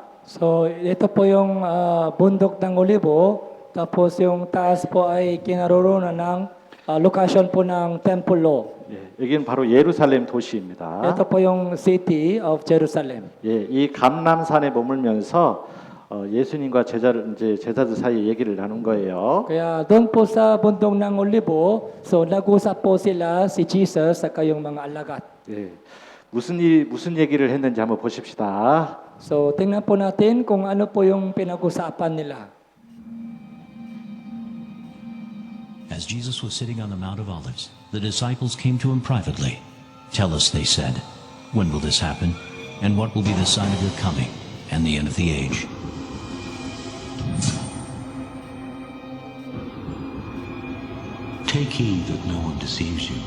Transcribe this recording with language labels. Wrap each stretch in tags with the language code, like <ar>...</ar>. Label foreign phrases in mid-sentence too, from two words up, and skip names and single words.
<tl>So ito po yung bundok ng olibo, tapos yung taas po ay kinaroroonan ng location po ng</tl> <en>temple law.</en> <ko>예, 여기는 바로 예루살렘 도시입니다.</ko> <tl>Ito po yung</tl> <en>city of Jerusalem.</en> <ko>예, 이 감람산에 머물면서 예수님과 제자들 사이에 얘기를 나눈 거예요.</ko> <tl>Kaya doon po sa bundok ng olibo, so nag-usap po sila si Jesus sa kayong mga alagad.</tl> <ko>예, 무슨 얘기를 했는지 한번 보십시다.</ko> <tl>So, tingnan po natin kung ano po yung pinag-usapan nila.</tl> <en>As Jesus was sitting on the Mount of Olives, the disciples came to him privately. Tell us, they said, when will this happen? And what will be the sign of your coming and the end of the age? Take heed that no one deceives you.</en>